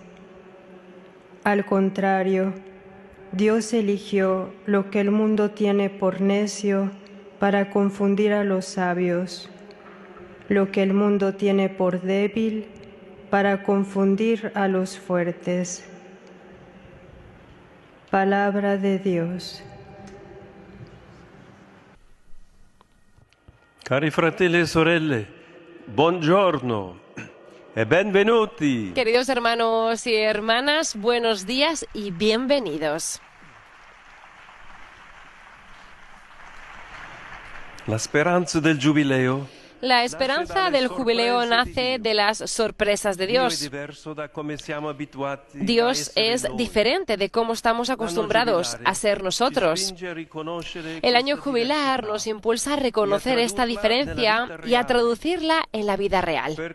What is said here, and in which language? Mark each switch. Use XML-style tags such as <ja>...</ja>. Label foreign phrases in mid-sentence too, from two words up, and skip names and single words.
<es>Al contrario, Dios eligió lo que el mundo tiene por necio para confundir a los sabios, lo que el mundo tiene por débil para confundir a los fuertes. Palabra de Dios.</es> <it>Cari fratelli e sorelle, buongiorno e benvenuti.</it> <es>Queridos hermanos y hermanas, buenos días y bienvenidos.</es> <it>La speranza del giubileo</it> <es>La esperanza del jubileo nace de las sorpresas de Dios. Dios es diferente de cómo estamos acostumbrados a ser nosotros. El año jubilar nos impulsa a reconocer esta diferencia y a traducirla en la vida real.</es>